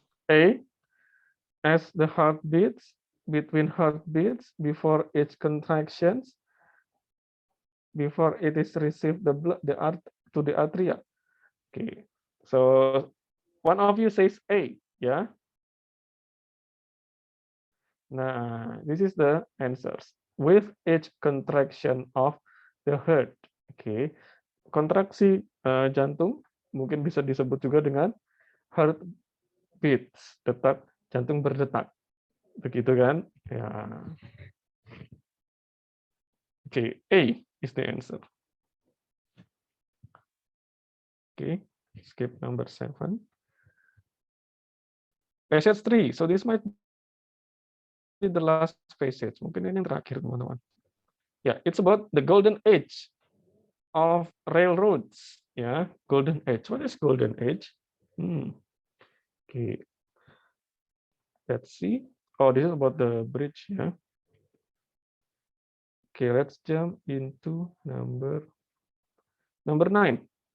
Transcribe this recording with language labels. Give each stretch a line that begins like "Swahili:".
English: A, as the heart beats, between heartbeats, before each contractions, before it is received the blood, to the atria. Okay, so one of you says A, yeah. Nah, this is the answers. With each contraction of the heart.
Indonesian: Okay, kontraksi jantung mungkin bisa disebut juga dengan heart beats, detak jantung berdetak. Begitu kan? Ya.
English: Oke, A is the answer. Oke, skip number 7. Passage 3. So this might be the last passage.
Indonesian: Mungkin ini yang terakhir, teman-teman.
English: Ya, it's about the golden age of railroads. Ya, golden age. What is golden age? Okay. Let's see. Oh, this is about the bridge, ya. Okay, let's jump into number 9.